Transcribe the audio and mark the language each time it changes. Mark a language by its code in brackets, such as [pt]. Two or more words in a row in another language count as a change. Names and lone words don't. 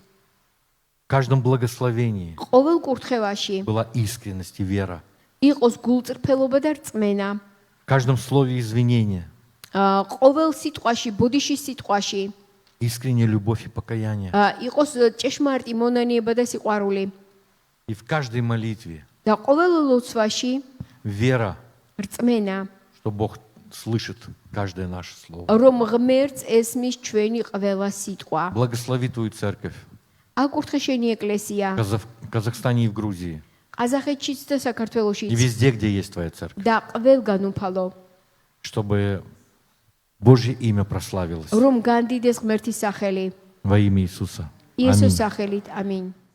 [ru] В каждом благословении [ka] ყოველ კურთხევაში [ru] была искренность и вера. [ka] იყოს გულწრფელობა და რწმენა. [ru] В каждом слове извинения [ka] ყოველ სიტყვაში, ბოდიშის სიტყვაში [ru] искренняя любовь и покаяние. [ka] იყოს ჭეშმარიტი მონანიება და სიყვარული. [ru] И в каждой молитве [ka] და ყოველ ლოცვაში [ru] вера, [ka] რწმენა, [ru] что Бог слышит каждое наше слово. [ka] რომ ღმერთს ესმის ჩვენი ყველა სიტყვა. [ru] Благослови Твою церковь [ka] აკურთხე შენი ეკლესია [ru] в Казахстане и в Грузии. [ka] ყაზახეთშიც და [ru] И [ka] საქართველოშიც [ru] везде, где есть Твоя церковь. [ka] და ყველგან უფალო, [ru] Чтобы Божье имя прославилось [ka] რომ განდიდეს ღმერთის სახელი. [ru] во имя Иисуса. [ka] იესოს [ru] Аминь. [ka] სახელით, ამინ.